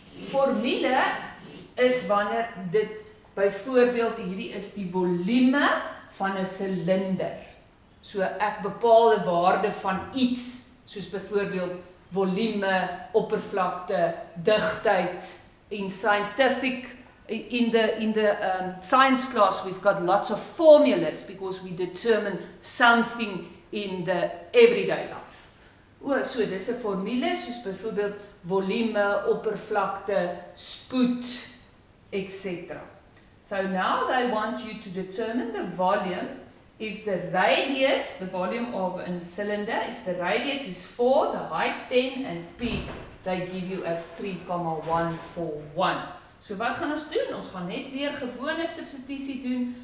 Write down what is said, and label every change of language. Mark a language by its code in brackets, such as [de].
[af] Formule is wanneer dit byvoorbeeld hierdie is die volume van 'n silinder. So ek bepaal 'n waarde van iets, soos byvoorbeeld volume, oppervlakte, digtheid. [en] In scientific in the science class we've got lots of formulas because we determine something in the everyday life. [af] So dis 'n formule soos byvoorbeeld volume, oppervlakte, spoed, etc. [en] So now they want you to determine the volume if the radius, the volume of a cylinder, if the radius is 4, the height 10 and P they give you as 3,141. [af] So wat gaan ons doen? Ons gaan net weer gewone substitusie doen.